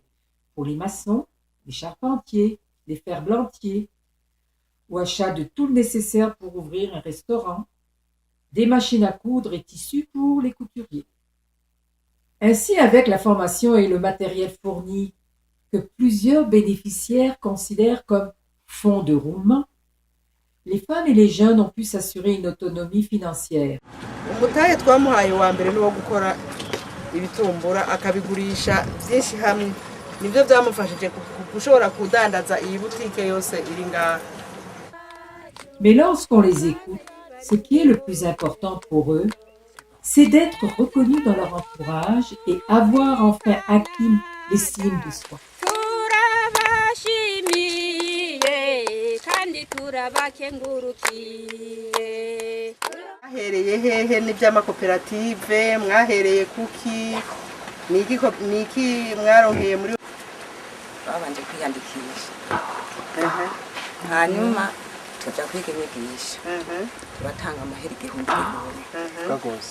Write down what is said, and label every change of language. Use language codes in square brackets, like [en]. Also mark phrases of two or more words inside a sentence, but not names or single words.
[fr] Pour les maçons, les charpentiers, les ferblantiers, ou achat de tout le nécessaire pour ouvrir un restaurant, des machines à coudre et tissus pour les couturiers. Ainsi, avec la formation et le matériel fourni que plusieurs bénéficiaires considèrent comme fonds de roulement, les femmes et les jeunes ont pu s'assurer une autonomie financière. [rn] Umutahe twamuhaye wa mbere ni wo gukora ibitumbura akabigurisha byinshi hamwe nibyo byamufashije gushobora kudandaza iyi butike yose iri ngaha. [fr] Mais lorsqu'on les écoute, ce qui est le plus important pour eux, c'est d'être reconnus dans leur entourage et avoir enfin acquis l'estime de soi. [rn] Mwahereye hehe n'iby'amakoperative mwahereye kuki niki mwaronkeye muri babanje kwiyandikisha hanyuma tuja kwiga inyigisho turatanga amahera 1,000